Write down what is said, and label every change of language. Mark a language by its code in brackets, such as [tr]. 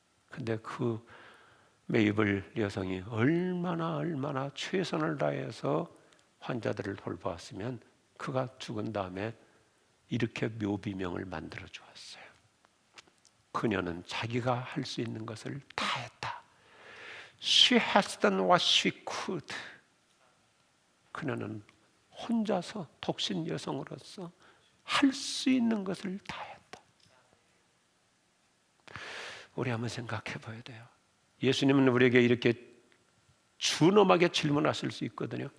[ko] 근데 그 메이블 여성이 얼마나 최선을 다해서 환자들을 돌보았으면 그가 죽은 다음에 이렇게 묘비명을 만들어 주었어요. 그녀는 자기가 할 수 있는 것을 다 했다. [en] She has done what she could. [ko] 그녀는 혼자서 독신 여성으로서 할 수 있는 것을 다 했다. 우리 한번 생각해 봐야 돼요. 예수님은 우리에게 이렇게 준엄하게 질문하실 수 있거든요.